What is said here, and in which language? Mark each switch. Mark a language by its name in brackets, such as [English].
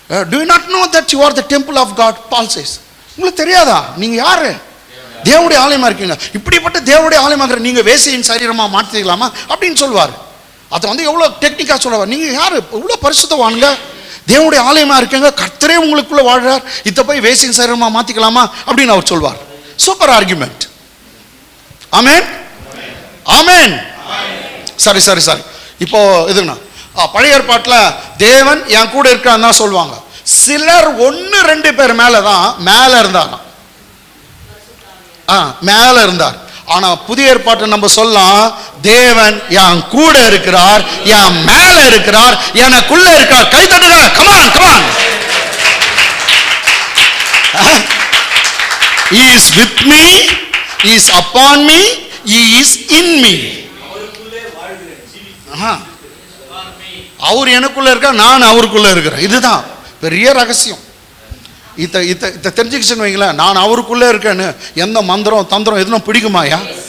[English] Do you not know that you are the temple of God? Paul says. [Tamil] உங்களுக்கு தெரியாதா நீங்க யாரு? தேவனுடைய ஆலயமா இருக்கீங்க. இப்படிப்பட்ட தேவனுடைய ஆலயமா இருக்கிற நீங்க வேசியின் சரீரமா மாத்திக்கலாமா அப்படின்னு சொல்வார். அது வந்து எவ்வளவு டெக்னிக்கா சொல்லுவார். நீங்க யாரு? எவ்வளவு பரிசுத்தவான்ங்க, தேவனுடைய ஆலயமா இருக்கீங்க, கர்த்தரே உங்களுக்குள்ள வாழ்றார், இத போய் வேசியின் சரீரமா மாத்திக்கலாமா அப்படின்னு அவர் சொல்வார். Super argument. ஆமென் ஆமென். சரி சரி சரி. இப்போ இதுனா பழைய ஏற்பாட்டுல தேவன் என் கூட இருக்கான்னு தான் சொல்லுவாங்க. சிலர் 1-2 பேர் மேலதான் மேல இருந்தாங்க, மேல இருந்தார். ஆனா புதிய ஏற்பாட்டை நம்ம சொல்லலாம், தேவன் என் கூட இருக்கிறார், என் மேல இருக்கிறார், எனக்குள்ள இருக்கிறார். கை தட்டுங்க. Come on come on. [English] He is with me, he is upon me, he is in me. [Tamil] அவர் எனக்குள்ள இருக்க, நான் அவருக்குள்ள இருக்கிறேன். இதுதான் பெரிய ரகசியம். இத தெரிஞ்சுக்கிச்சுன்னு வைங்களேன், நான் அவருக்குள்ள இருக்கேன்னு எந்த மந்திரம் தந்திரம் எதுவும் பிடிக்குமாயா?